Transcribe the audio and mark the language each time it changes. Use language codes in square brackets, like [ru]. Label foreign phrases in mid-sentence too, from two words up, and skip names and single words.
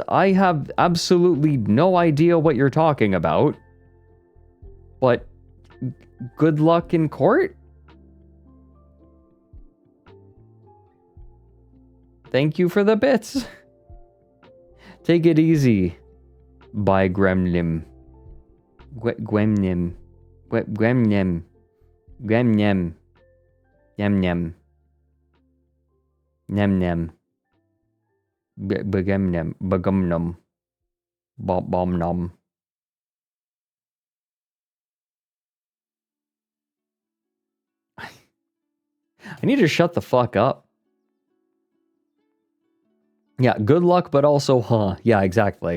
[en] I have absolutely no idea what you're talking about. But good luck in court? Thank you for the bits. Take it easy. Bye, Gremlim. Gremlim. Gremlim. Gremlim. Yem nem. Nem nem. Begemnem. Begumnum. Bomb num. I need to shut the fuck up. Yeah, good luck, but also, huh? Yeah, exactly.